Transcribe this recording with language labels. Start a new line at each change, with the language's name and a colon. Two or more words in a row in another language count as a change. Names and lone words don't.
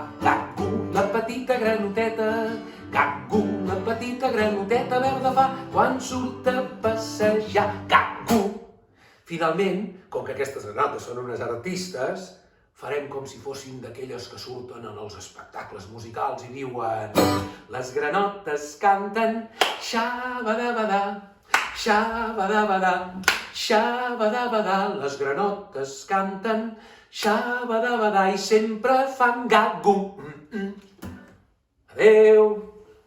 Catalan: Gat-gu, la petita granoteta. Gat-gu, la petita granoteta verda fa quan surt a passejar. Gat-gu. Finalment, com que aquestes granotes són unes artistes, farem com si fossin d'aquelles que surten en els espectacles musicals i diuen: les granotes canten xa-ba-da-ba-da, xa-ba-da-ba-da, xa-ba-da-ba-da. Les granotes canten xa-ba-da-ba-da i sempre fan gat-gu. Adéu!